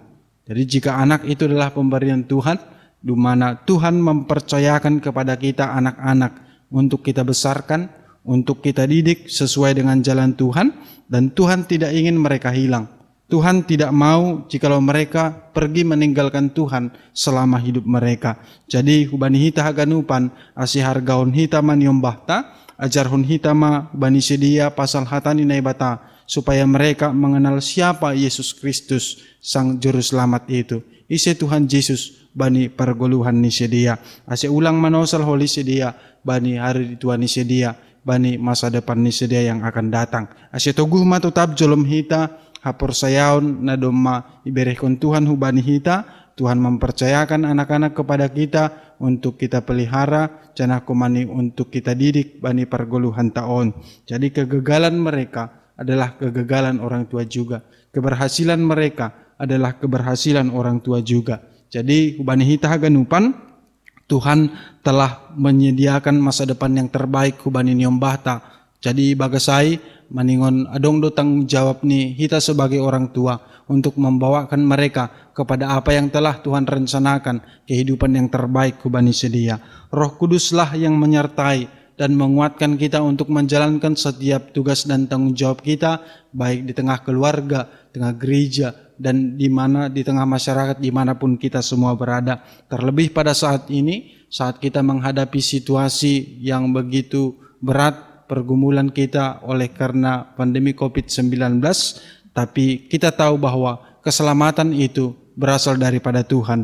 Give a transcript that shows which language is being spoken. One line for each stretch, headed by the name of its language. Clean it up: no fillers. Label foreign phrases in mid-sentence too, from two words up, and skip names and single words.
Indonesian: Jadi jika anak itu adalah pemberian Tuhan, di mana Tuhan mempercayakan kepada kita anak-anak untuk kita besarkan, untuk kita didik sesuai dengan jalan Tuhan, dan Tuhan tidak ingin mereka hilang. Tuhan tidak mau jikalau mereka pergi meninggalkan Tuhan selama hidup mereka.
Batak Simalungun: Jadi hubani hita haganupan asihar gaun hita maniombahta, ajarhun hita ma bani sedia pasal hatani naibata,
Indonesian: supaya mereka mengenal siapa Yesus Kristus sang juru selamat itu.
Batak Simalungun: Ise Tuhan Yesus bani pergoluhan ni sedia, ase ulang manosal holi sedia, bani hari Tuhan ni sedia, bani masa depan ni sedia
Indonesian: yang akan datang.
Batak Simalungun: Ase toguh matutap jolom hita, hapor sayaon na domma iberehkon Tuhan hubani hita.
Indonesian: Tuhan mempercayakan anak-anak kepada kita untuk kita pelihara,
Batak Simalungun: jana kumani
Indonesian: untuk kita didik
Batak Simalungun: bani pergoluhan taon.
Indonesian: Jadi kegagalan mereka adalah kegagalan orang tua juga. Keberhasilan mereka adalah keberhasilan orang tua juga. Jadi
Batak Simalungun: hubani hita haganupan,
Indonesian: Tuhan telah menyediakan masa depan yang terbaik
Batak Simalungun: hubani niombahta.
Indonesian: Jadi
Batak Simalungun: bagasai maningon adong do tanggung jawab ni hita
Indonesian: sebagai orang tua untuk membawakan mereka kepada apa yang telah Tuhan rencanakan, kehidupan yang terbaik
Batak Simalungun: hubani sedia.
Indonesian: Roh Kuduslah yang menyertai dan menguatkan kita untuk menjalankan setiap tugas dan tanggung jawab kita, baik di tengah keluarga, tengah gereja, dan di tengah masyarakat dimanapun kita semua berada. Terlebih pada saat ini, saat kita menghadapi situasi yang begitu berat, pergumulan kita oleh karena pandemi COVID-19, tapi kita tahu bahwa keselamatan itu berasal daripada Tuhan.